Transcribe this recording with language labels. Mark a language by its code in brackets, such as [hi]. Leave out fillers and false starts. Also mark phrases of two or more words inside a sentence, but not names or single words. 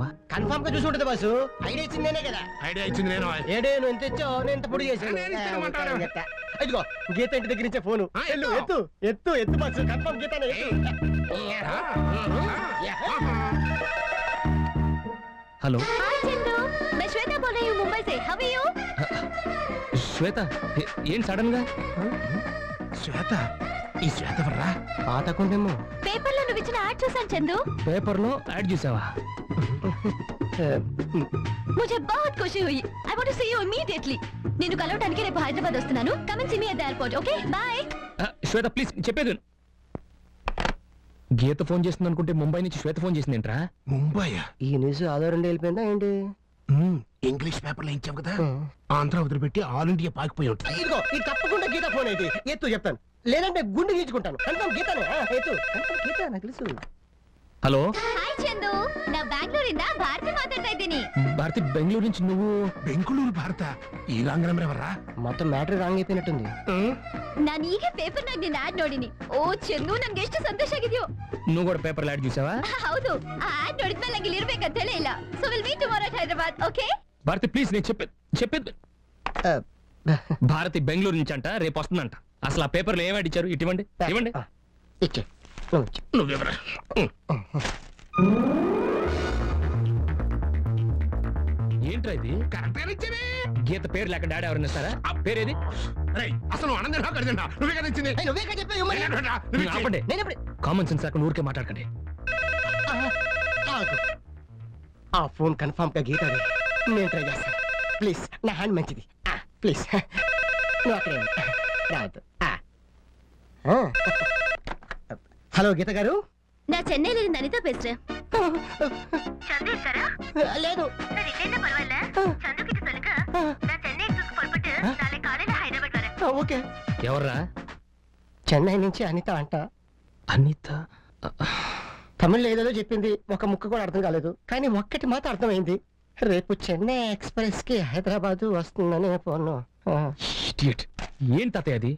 [te] కన్ఫర్మ్ గా చూసి ఉంటుంది బాసు. ఐడియా ఇచ్చింది నేనే కదా. ఐడియా ఇచ్చింది నేను. ఏడే నువ్వు ఎంత ఇచ్చావు, నేను ఎంత పొడి చేశాను. ఇదిగో గీత ఇంటి దగ్గర నుంచే ఫోను. ఎత్తు ఎత్తు ఎత్తు బాసు. కన్ఫర్మ్ గీత. హలో [hi] श्वेता बोल रही हूं मुंबई से. [en] How are you? [te] శ్వేత, ఏం సడన్ గా? శ్వేత? ఈ శ్వేత ఎవర్రా? పాతకుండేమో. పేపర్ లో నువ్వు ఇచ్చిన యాడ్ చూసాను చందు. పేపర్ లో యాడ్ చూసావా? [hi] मुझे बहुत खुशी हुई. [en] I want to see you immediately. [te] నేను కలవడానికి రేపు హైదరాబాద్ వస్తున్నాను. [en] Come and see me at the airport. Okay? Bye. [te] శ్వేత ప్లీజ్ చెప్పేది. గీత ఫోన్ చేస్తుంది అనుకుంటే ముంబై నుంచి శ్వేత ఫోన్ చేసింది ఏంట్రా? ముంబైయా? ఈ న్యూస్ ఆధారం వెళ్ళిపోయిందా ఏంటి? ఇంగ్లీష్ పేపర్లో ఇచ్చావు కదా, ఆంధ్ర వదిలిపెట్టి [en] All India [te] పాకిపోయి ఉంటుంది. ఇదిగో ఇది తప్పకుండా గీత ఫోన్ అయితే ఎత్తు చెప్తాను, లేదంటే గుండె గీచుకుంటాను. కన్ఫర్మ్ గీతనే. ఎత్తు. కన్ఫర్మ్ గీత, నాకు తెలుసు. హలో హాయ్ చందు, [kn] ನಾ ಬ್ಯಾಂಗ್ಳೂರಿಂದ ಭಾರತಿ ಮಾತಾಡ್ತಾ ಇದ್ದೀನಿ. [te] భారతి, బెంగళూరు నుంచి నువ్వు? బెంగళూరు భారత? ఈ [en] wrong number [te] ఎవర్రా? మొత్తం మ్యాటర్ రాంగ్ అయిపోయినట్టుంది. [kn] ನಾನು ಈಗ ಪೇಪರ್ ನಾಗ ನಿನ್ನ ಆಡ್ ನೋಡಿನಿ. ಓ ಚಂದು, ನನ್ಗೆ ಎಷ್ಟು ಸಂತೋಷ ಆಗಿದೆಯೋ. [te] నువ్వు కూడా పేపర్ యాడ్ చూసావా? [kn] ಹೌದು, ಆ ಆಡ್ ನೋಡಿದ್ಮೇಲೆ ನಂಗೆ ಇಲ್ಲಿ ಇರ್ಬೇಕಂತ ಹೇಳೇ ಇಲ್ಲ. [en] So will meet tomorrow at Hyderabad. Okay [te] భారతి ప్లీజ్, నేను చెప్పేది. భారతి బెంగళూరు నుంచి అంట, రేపు వస్తుందంట. అసలు ఆ పేపర్లో ఏం యాడ్ ఇచ్చారు? ఇవ్వండి ఇవ్వండి. నువ్వెవరా? ఏంట్రా ఇది? కరెక్ట్గా ఇచ్చేది. గీత పేరు లేక డాడీ ఎవరైనా ఇస్తారా? ఆ పేరేది? అసలు ఆనందం కడిదండా? నువ్వే కదా ఇచ్చింది. ఆపండి. [en] common sense [te] లేకుండా ఊరికే మాట్లాడకండి. ఆ ఫోన్ కన్ఫర్మ్ గా గీత. నేను ట్రై చేస్తాను. ప్లీజ్, నా హ్యాండ్ మంచిది. ప్లీజ్ నువ్వు అక్కడే రావద్దు. హలో గీత గారు, [ta] நான் சென்னையில இருந்து அனிதா பேசுறேன். சந்து இருக்காரா? [te] లేదు. [ta] சரி, என்ன பரவாயில்ல. சந்து கிட்ட சொல்லுங்க, நான் சென்னை எக்ஸ்பிரஸ் புறப்பட்டு நாளை காலையில హైదరాబాద్ வரேன். [te] ఓకే. ఎవర్రా? చెన్నై నుంచి అనిత అంట. అనిత? తమిళ్లో ఏదేదో చెప్పింది, ఒక ముక్క కూడా అర్థం కాలేదు, కానీ ఒక్కటి మాత్రం అర్థమైంది. రేపు చెన్నై ఎక్స్ప్రెస్ కి హైదరాబాద్ వస్తుందనే ఫోన్. ఏం తాతయ్య అది?